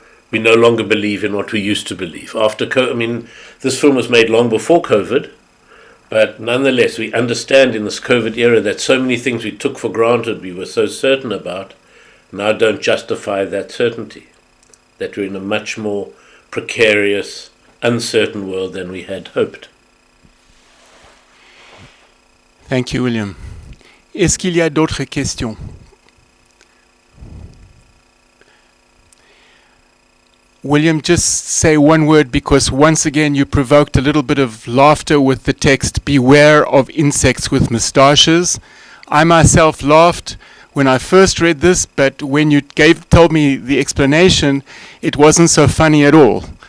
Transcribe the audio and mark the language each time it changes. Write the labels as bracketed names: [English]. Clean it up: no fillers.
[English] We no longer believe in what we used to believe. This film was made long before COVID, but nonetheless, we understand in this COVID era that so many things we took for granted, we were so certain about, now don't justify that certainty. That we're in a much more precarious, uncertain world than we had hoped. Thank you, William. [French] Est-ce qu'il y a d'autres questions? [English] William, just say one word, because once again you provoked a little bit of laughter with the text, "Beware of insects with moustaches." I myself laughed when I first read this, but when you told me the explanation, it wasn't so funny at all.